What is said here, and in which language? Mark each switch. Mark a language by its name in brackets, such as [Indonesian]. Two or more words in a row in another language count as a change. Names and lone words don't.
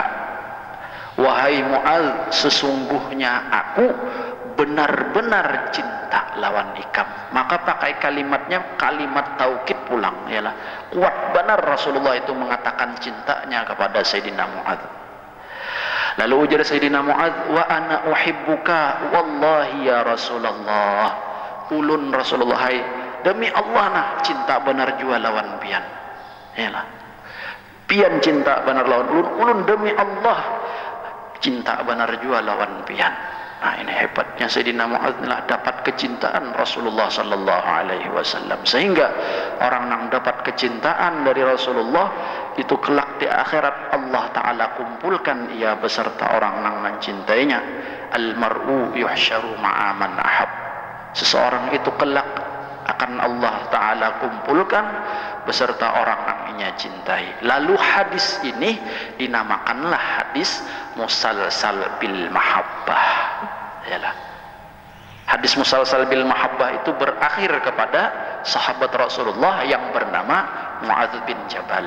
[Banjar] Wahai Muadz, sesungguhnya aku benar-benar cinta lawan ikam. Maka pakai kalimatnya kalimat taukid pulang, yalah. Kuat benar Rasulullah itu mengatakan cintanya kepada Sayyidina Muadz. Lalu ujar Sayyidina Muadz, [Arabic] وأنا أحبك والله يا رسول الله. [Banjar] Ulun Rasulullah, hai demi Allah nah cinta benar jua lawan pian. Yalah. Pian cinta benar lawan ulun, ulun demi Allah cinta benar jua lawan pian. Nah, ini hebatnya Sayyidina Mu'adz dapat kecintaan Rasulullah [Arabic] صلى الله عليه وسلم, [Banjar] sehingga orang yang dapat kecintaan dari Rasulullah itu kelak di akhirat [Arabic] الله تعالى [Banjar] kumpulkan ia beserta orang yang mencintainya. [Arabic] المرء يحشر مع من أحب. [Banjar] Seseorang itu kelak akan [Arabic] الله تعالى [Banjar] kumpulkan beserta orang yang ia cintai. Lalu hadis ini dinamakanlah hadis [Arabic] مسلسل بالمحبة. [Banjar] Yalah. Hadis [Arabic] مسلسل بالمحبة [Banjar] itu berakhir kepada sahabat Rasulullah yang bernama Mu'adz bin Jabal.